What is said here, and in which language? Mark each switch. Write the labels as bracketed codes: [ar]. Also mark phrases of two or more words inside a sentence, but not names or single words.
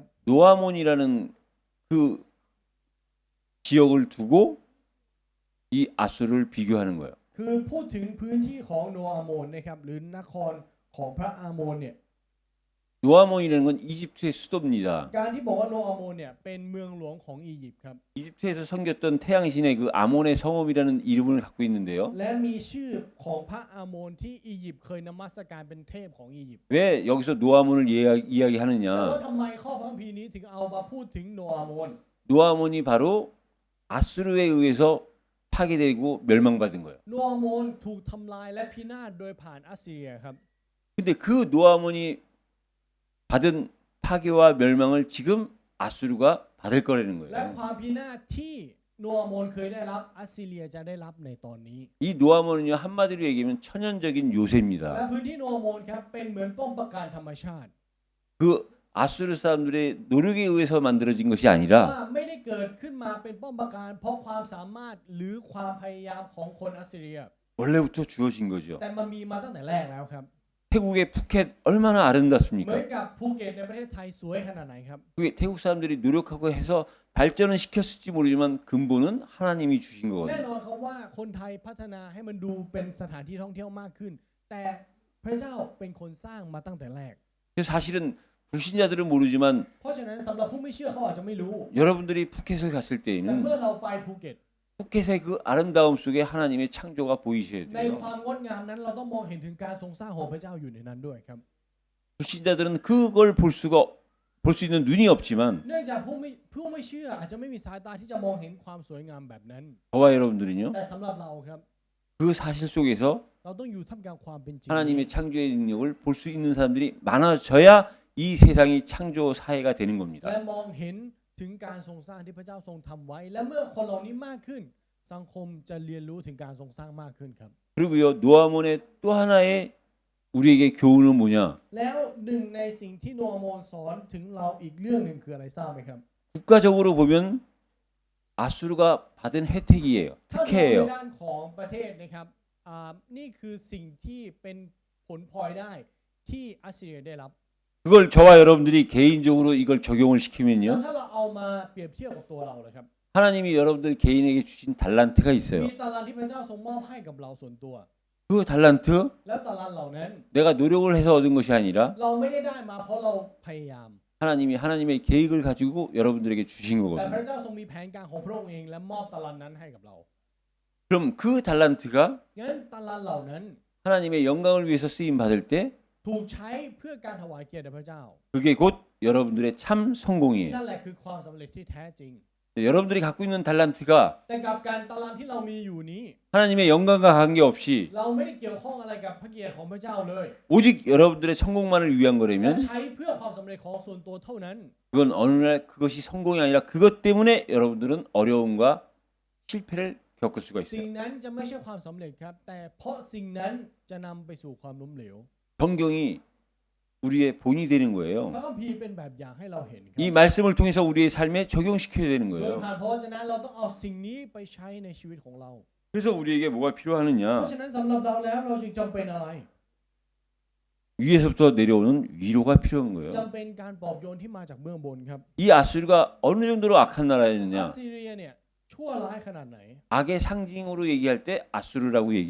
[ko] 노아몬이라는 그 지역을 두고 이 아수를 비교하는 거예요. [th] คือพูดถึงพื้นที่ของโนอาโมนนะครับหรือนครของพระอาโมนเนี่ย [ko] 노아몬이라는 건 이집트의 수도입니다. [th] การที่บอกว่าโนอาโมนเนี่ยเป็นเมืองหลวงของอียิปต์ครับ [ko] 이집트에서 섬겼던 태양신의 그 아몬의 성읍이라는 이름을 갖고 있는데요. [th] และมีชื่อของพระอาโมนที่อียิปต์เคยนมัสการเป็นเทพของอียิปต์ [ko] 왜 여기서 노아몬을 [th] แต่ว่า [ko] 이야기하느냐? [th] ทำไมข้อพระคัมภีร์นี้ถึงเอามาพูดถึงโนอาโมน [ko] 노아몬이 바로 아수르에 의해서 파괴되고 멸망받은 거예요. [th] โนอาโมนถูกทำลายและพินาศโดยผ่านอัสซีเรียครับ [ko] 근데 그 노아몬이 받은 파괴와 멸망을 지금 아수르가 받을 거라는 [th] และ [ko] 거예요. [th] ความพินาศที่โนอาโมนเคยได้รับอัสซีเรียจะได้รับในตอนนี้ [ko] 이 노아몬은요, 한마디로 얘기하면 천연적인 [th] และ [ko] 요새입니다. [th] พื้นที่โนอาโมนครับเป็นเหมือนป้อมปราการธรรมชาติ [ko] 그 아수르 사람들의 노력에 의해서 만들어진 것이 [th] ว่า [ko] 아니라 [th] ไม่ได้เกิดขึ้นมาเป็นป้อมปราการเพราะความสามารถหรือความพยายามของคนอัสซีเรีย [ko] 원래부터 주어진 거죠. [th] แต่มันมีมาตั้งแต่แรกแล้วครับ [ko] 태국의 푸켓 얼마나 [th] เหมือน [ko] 아름답습니까? [th] กับภูเก็ตในประเทศไทยสวยขนาดไหนครับ [ko] 그게 태국 사람들이 노력하고 해서 발전은 시켰을지 모르지만 근본은 하나님이 주신 [th] แน่ [ko] 거거든요. [th] นอนครับว่าคนไทยพัฒนาให้มันดูเป็นสถานที่ท่องเที่ยวมากขึ้น แต่พระเจ้าเป็นคนสร้างมาตั้งแต่แรก [ko] 그래서 사실은 불신자들은 모르지만 [th] เพราะฉะนั้นสำหรับผู้ไม่เชื่อเขาอาจจะไม่รู้ [ko] 여러분들이 푸켓을 갔을 [th] แต่ [ko] 때에는 [th] เมื่อเราไปภูเก็ต [ko] 푸켓의 그 아름다움 속에 하나님의 창조가 보이셔야 [th] ใน [ko] 돼요. [th] ความงดงามนั้นเราต้องมองเห็นถึงการทรงสร้างของพระเจ้าอยู่ในนั้นด้วยครับ [ko] 불신자들은 그걸 볼 수 있는 눈이 없지만 [th] เนื่องจากผู้ไม่เชื่ออาจจะไม่มีสายตาที่จะมองเห็นความสวยงามแบบนั้น [ko] 저와 여러분들은요, [th] แต่สำหรับเราครับ [ko] 그 사실 속에서 [th] เราต้องอยู่ท่ามกลางความเป็นจริง [ko] 하나님의 창조의 능력을 볼 수 있는 사람들이 많아져야 이 세상이 창조 사회가 되는 [th] และ [ko] 겁니다. [th] มองเห็นถึงการทรงสร้างที่พระเจ้าทรงทำไว้ และเมื่อคนเหล่านี้มากขึ้น สังคมจะเรียนรู้ถึงการทรงสร้างมากขึ้นครับ [ko] 그리고요, 노아몬의 또 하나의 우리에게 교훈은 뭐냐? [th] แล้วหนึ่งในสิ่งที่โนอาโมนสอนถึงเราอีกเรื่องหนึ่งคืออะไรทราบไหมครับ [ko] 국가적으로 보면 아수르가 받은 혜택이에요. [th] ถ้าดูใน [ko] 특혜예요. [th] ด้านของประเทศนะครับนี่คือสิ่งที่เป็นผลพลอยได้ที่อัสซีเรียได้รับ [ko] 그걸 저와 여러분들이 개인적으로 이걸 적용을 [th] แล้ว [ko] 시키면요, [th] ถ้าเราเอามาเปรียบเทียบกับตัวเราเลยครับ [ko] 하나님이 여러분들 개인에게 주신 달란트가 있어요. [th] มีตารางที่พระเจ้าทรงมอบให้กับเราส่วนตัว [ko] 그 달란트 [th] แล้วตารางเหล่านั้น [ko] 내가 노력을 해서 얻은 것이 아니라 [th] เราไม่ได้มาเพราะเราพยายาม [ko] 하나님이 하나님의 계획을 가지고 여러분들에게 주신 [th] แต่พ [ko] 거거든요. [th] ระเจ้าทรงมีแผนการของพระองค์เองและมอบตารางนั้นให้กับเรา [ko] 그럼 그 달란트가 [th] งั้นตารางเหล่านั้น [ko] 하나님의 영광을 위해서 쓰임 받을 때 [th] ถูกใช้เพื่อการถวายเกียรติแด่พระเจ้า [ko] 그게 곧 여러분들의 참 성공이에요. [th] นั่นแหละคือความสำเร็จที่แท้จริง [ko] 여러분들이 갖고 있는 달란트가 [th] แต่กับการตารางที่เรามีอยู่นี้ [ko] 하나님의 영광과 관계없이 [th] เราไม่ได้เกี่ยวข้องอะไรกับพระเกียรติของพระเจ้าเลย [ko] 오직 여러분들의 성공만을 위한 [th] และ [ko] 거라면 [th] ใช้เพื่อความสำเร็จของส่วนตัวเท่านั้น [ko] 그건 어느 날 그것이 성공이 아니라 그것 때문에 여러분들은 어려움과 실패를 겪을 수가 [th] สิ่ง [ko] 있어요. [th] นั้นจะไม่ใช่ความสำเร็จครับ แต่เพราะสิ่งนั้นจะนำไปสู่ความล้มเหลว [ko] 성경이 우리의 본이 되는 [th] พระ [ko] 거예요. [th] คัมภีร์เป็นแบบอย่างให้เราเห็นครั [ko] 이 말씀을 통해서 우리의 삶에 적용시켜야 되는 [th] โดย [ko] 거예요. [th] ผ่านพระวจนะเราต้องเอาสิ่งนี้ไปใช้ในชีวิตของเรา [ko] 그래서 우리에게 뭐가 [th] เพ [ko] 필요하느냐? [th] ราะฉะนั้นสำหรับเราแล้วเราจึงจำเป็นอะไร [ko] 위에서부터 내려오는 위로가 필요한 거예요. [th] จำเป็นการปลอบโยนที่มาจากเบื้องบนครับ [ko] 이 아수르가 어느 정도로 악한 [th] อัส [ko] 나라였느냐? [th] ซีเรียเนี่ยชั่วร้ายขนาดไหน [ko] 악의 상징으로 얘기할 때 아수르라고 얘기를